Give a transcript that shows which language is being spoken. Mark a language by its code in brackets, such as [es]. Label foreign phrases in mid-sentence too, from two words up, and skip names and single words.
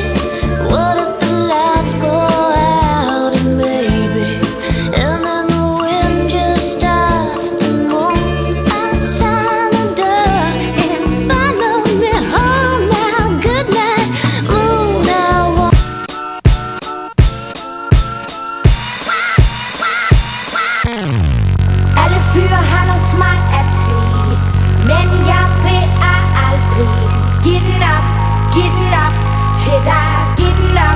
[en] What if the lights go out and maybe, and then the wind just starts to move outside the door and follow me home now. Good night, moon now. [da] Alle fyre har noget smart at sige, men jeg vil aldrig give den op til dig. Give den op.